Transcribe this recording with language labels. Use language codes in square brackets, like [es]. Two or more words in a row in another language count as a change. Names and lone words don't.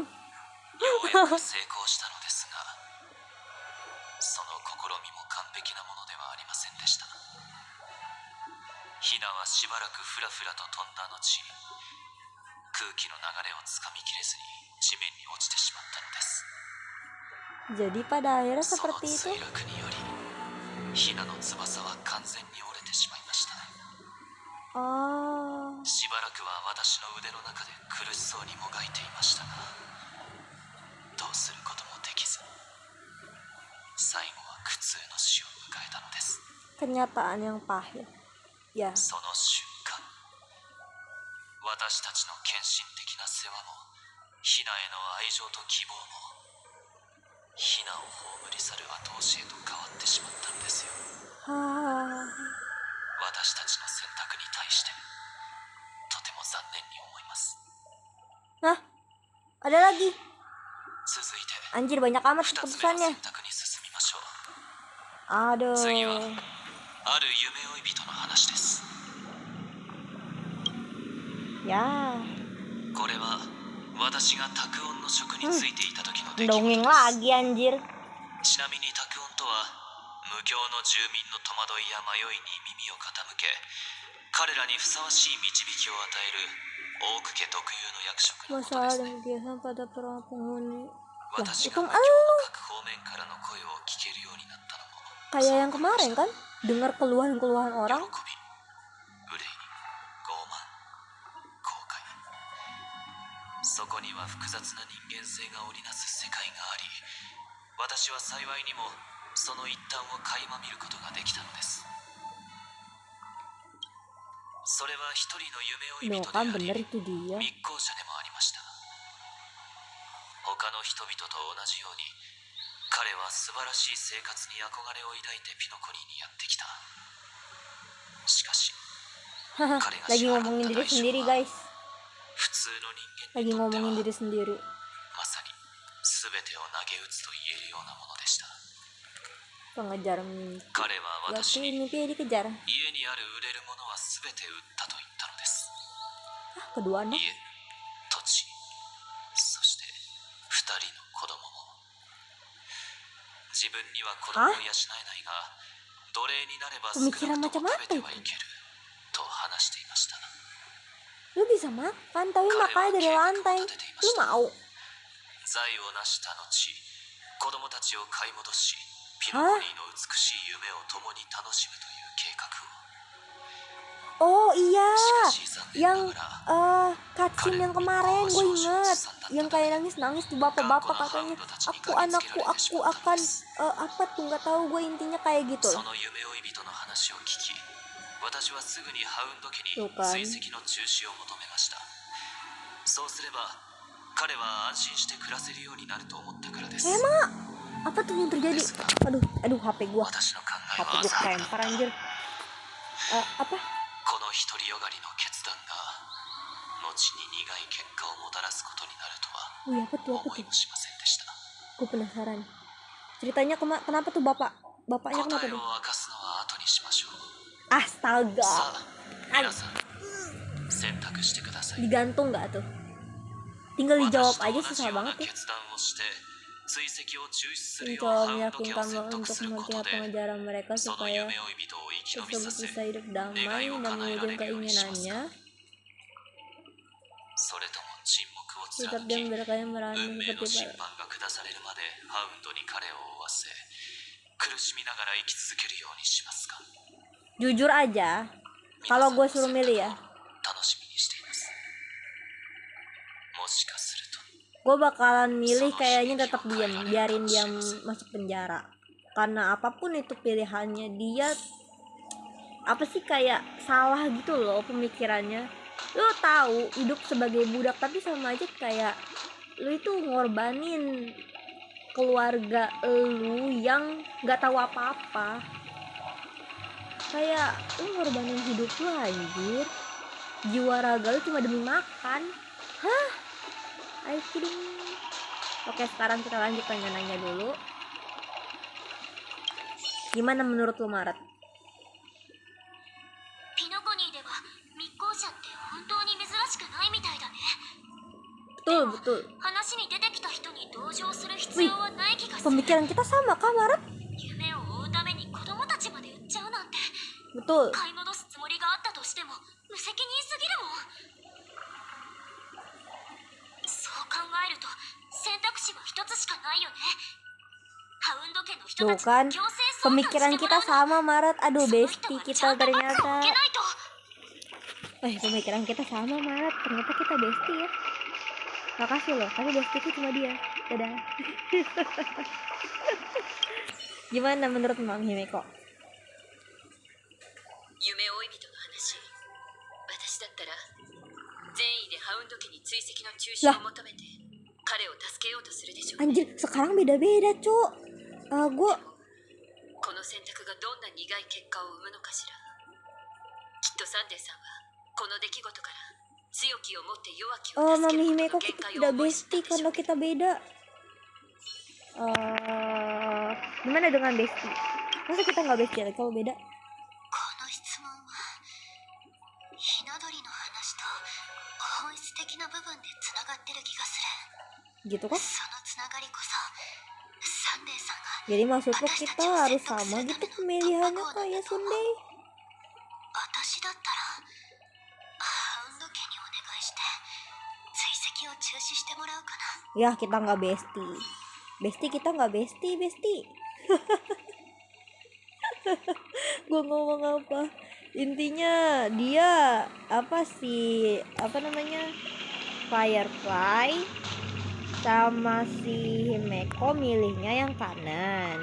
[ja] ようやく成功したのですが、その試みも完璧なものではありませんでした。ヒナはしばらくフラフラと飛んだ後、空気の流れをつかみきれずに地面に落ちてしまったのです。 [id] Jadi pada akhirnya [ja] その [id] seperti [ja] 墜 [id] itu. [ja] 落によりヒナの翼は完全に折れてしまいました。 Ah, しばらくは私の腕の中で苦しそうにもがいていましたが、どうすることもできず、最後は苦痛の死を迎えたのです。 [id] kenyataan yang pahit. Ya, [ja] その瞬間、私たちの献身的な世話もヒナへの愛情と希望もヒナを葬り去る後押しへと変わってしまったのですよ。 ah, 私たちの選択に対してとても残念に思います。 [id] nah, ada lagi. [ja] 続いて [id] Anjir banyak amat [ja] 2つ目の [id] keputusannya. [ja] 選択に進みましょう。 [id] Aduh. [ja] 次はある夢追い人の話です。 [id] Ya, [ja] これは私が拓音の職についていた時の出来事 [id] dongeng [ja] です。 [id] lagi anjir. [ja] ちなみに拓音とは無教の住民の戸惑いや迷いに耳を傾け、彼らにふさわしい導きを与える大久家特有の役職のことで [id] Masalah [ja] すね。 [id] yang biasa pada para penghuni. [ja] 私 [id] itu [ja] が無 [id] kan [ja] 教の各方面からの声を聞けるようになったのも [id] kayak yang kemarin kan, dengar keluhan-keluhan [ja] 喜 [id] orang. [ja] び、憂い、傲慢、後悔、そこには複雑な人間性が織りなす世界があり、私は幸いにもその一端を垣間見ることができたのです。それは一人の夢追い [id] Loh [ja] 人 [id] kan [ja] であ [id] bener [ja] り [id] itu dia. [ja] 密航者でもありました。他の人々と同じように彼は素晴らしい生活に憧れを抱いてピノコニーにやってきた。しかし [id] Haha, lagi ngomongin diri sendiri guys. [ja] 普通の人 [id] Lagi [ja] 間にとって [id] ngomongin [ja] は [id] diri sendiri. [ja] まさに全てを投げ打つと言えるようなものでした。 [id] Pengejar mimpi. [ja] 彼は私 [id] Berarti [ja] に [id] mimpinya dikejar. [ja] 家にある売れるものは全て売ったと言ったのです。 [id] Ah, kedua anak. [ja] 家、土地、そして2人の子供も。自分には子供を養えないが、奴隷になれば少なくとも食べてはいけると話していました。 [id] Lu bisa makan, tapi makanya dari lantai. Lu mau? [ja] 財を成した後、子供たちを買い戻し、ピノコニーの美しい夢を共に楽しむという計画を。 [id] Oh iya, [ja] しかし残念 [id] yang [ja] ながら [id] cutscene yang kemarin gue inget, yang kayak nangis tuh bapak-bapak katanya, anakku aku akan apa tuh nggak tahu gue intinya kayak gitu [ja] そ [id] loh. [ja] の夢追い人の話を聞き、私はすぐにハウンド家にそうか追跡の中止を求めました。そうすれば彼は安心して暮らせるようになると思ったからです。 [id] Apa tuh yang terjadi? Aduh HP gue [ja] 私の考え [id] HP [ja] は [id] gue kelempar anjir. Apa? [ja] この独りよがりの決断が後に苦い結果をもたらすことになると [id] Oh iya, apa tuh [ja] は思いもしませんでした。 [id] gue penasaran ceritanya kenapa tuh bapaknya kenapa [ja] 答え [id] tuh? [ja] を明かすのは後にしましょう。 [id] Astaga, [ja] さあ皆さん選択してください。 [id] digantung nggak tuh? Tinggal dijawab [ja] 私 [id] aja [ja] と同じ [id] susah [ja] ような [id] banget ya. [ja] 決断をして追跡を中止するよう [id] Mencoba [ja] ハウンド家を [id] meyakinkan [ja] 説 [id] lo [ja] 得 [id] untuk [ja] すること [id] melihat [ja] で [id] pengejaran mereka [ja] その [id] supaya [ja] 夢追い人を生き延びさ [id] tersebut [ja] せ [id] bisa hidup damai [ja] 願いを [id] dan [ja] 叶えら [id] mewujudkan [ja] れるようにしますか。 [id] keinginannya. [ja] それとも沈黙を [id] Tetap [ja] 貫 [id] dia [ja] き [id] membiarkannya [ja] 運 [id] meranding [ja] 命の [id] seperti [ja] 審判が下されるまでハウンドに彼を追わせ苦しみながら生き続けるようにしますか。 [id] Jujur aja, [ja] 皆 [id] kalau [ja] さん [id] gue [ja] の [id] suruh [ja] 選 [id] milih [ja] 択 [id] ya, [ja] を楽しみにしています。もしかすると [id] gue bakalan milih kayaknya tetap diam, biarin dia masuk penjara. Karena apapun itu pilihannya dia, apa sih kayak salah gitu loh pemikirannya. Lo tahu hidup sebagai budak tapi sama aja kayak lo itu ngorbanin keluarga lu yang nggak tahu apa-apa. Kayak lu ngorbanin hidup lu anjir, jiwa raga lu cuma demi makan. Hah? [en] I kidding. [id] Oke, sekarang kita lanjut nanya-nanya dulu. Gimana menurut lu Maret? [ja] ピノコニーでは密航者って本当に珍しくないみたいだね。 [id] Betul, betul. [ja] 話に出てきた人に同情する必 [id] Wih, [ja] 要はない気がする。 [id] pemikiran kita sama kah Maret? [ja] 夢を追うために子供たちまで売っちゃうなんて [id] Betul. [ja] 買い戻すつもりがあったとしても無責任すぎるもん。そう考えると選択肢は一つしかないよね。ハウンド家の人 [id] Tuh [ja] たち [id] kan, [ja] に強制送還して [id] pemikiran [ja] も [id] kita [ja] らうの。 [id] sama Maret. Aduh, [ja] その人 [id] bestie [ja] はち [id] kita [ja] ゃんと罰を [id] ternyata. [ja] 受けないと。 [id] Pemikiran kita sama Maret. Ternyata kita bestie ya. Makasih loh, tapi bestieku cuma dia. Dadah. Gimana menurut Mang Himeko? [ja] 夢追い人の話、私だったら善意でハウンド家に追跡の中止を求めて彼を助けようとするでしょう。 [id] Anjir, sekarang beda-beda, Cuk. Gue [ja] この選択がどんな苦い結果を生むのかしら。きっとサンデーさんはこの出来事から強きを持って弱きを助け [id] Mami [ja] る [id] Himeko [ja] ことの限 [id] kita [ja] 界を [id] tidak [ja] 思い知った [id] bestie [ja] んでしょ [id] karena [ja] う。 [id] kita beda. Gimana dengan bestie? Masa kita nggak bestie lagi kalau beda? [ja] この質問はひな鳥の話と本質的な部分でつながってる気がす [id] Gitu [ja] る。 [id] kan? [ja] そのつながりこそサンデーさんが [id] Jadi maksud lo kita harus sama gitu pemilihannya kayak Sunday? [ja] 私だったらハウンド家にお願いして追跡を中止してもらうかな。 [id] Ya kita nggak bestie. Bestie kita nggak bestie. Gue ngomong apa? Intinya dia apa sih? Apa namanya? Firefly sama si Himeko milihnya yang kanan.